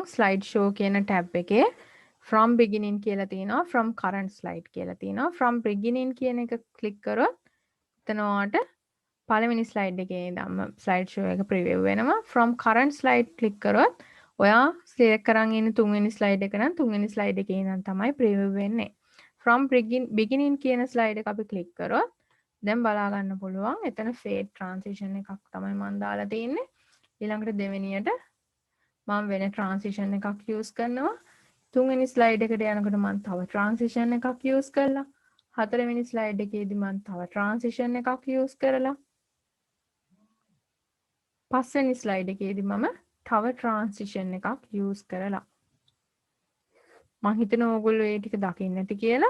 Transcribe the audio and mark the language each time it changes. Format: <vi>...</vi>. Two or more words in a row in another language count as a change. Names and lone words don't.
<en>slide show</en> <si>කියන ටැබ් එකේ</si> <en>from beginning</en> <si>කියලා තියෙනවා.</si> <en>from current slide</en> <si>කියලා තියෙනවා.</si> <en>from beginning</en> <si>කියන එක ක්ලික් කරොත් එතන ඔයාට පළවෙනි ස්ලයිඩ් එකේ ඉඳන්ම</si> <en>slide show</en> <si>එක ප්‍රිවිව් වෙනවා.</si> <en>from current slide click</en> <si>කරොත් ඔයා සිලෙක්ට් කරන් ඉන්න තුන්වෙනි ස්ලයිඩ් එක නම් තුන්වෙනි ස්ලයිඩ් එකේ ඉඳන් තමයි ප්‍රිවිව් වෙන්නේ.</si> <en>from beginning</en> <si>කියන ස්ලයිඩ් එක අපි ක්ලික් කරොත් දැන් බලා ගන්න පුළුවන් එතන</si> <en>fade transition</en> <si>එකක් තමයි මම දාලා තියෙන්නේ. ඊළඟට දෙවෙනියට මම වෙන transition එකක් use කරනවා. තුන්වෙනි ස්ලයිඩ් එකට යනකොට මම තව transition එකක් use කරලා හතරවෙනි ස්ලයිඩ් එකේදී මම තව transition එකක් use කරලා පස්වෙනි ස්ලයිඩ් එකේදී මම තව transition එකක් use කරලා මම හිතනවා ඕගොල්ලෝ ඒ ටික දකින්න ඇති කියලා.</si>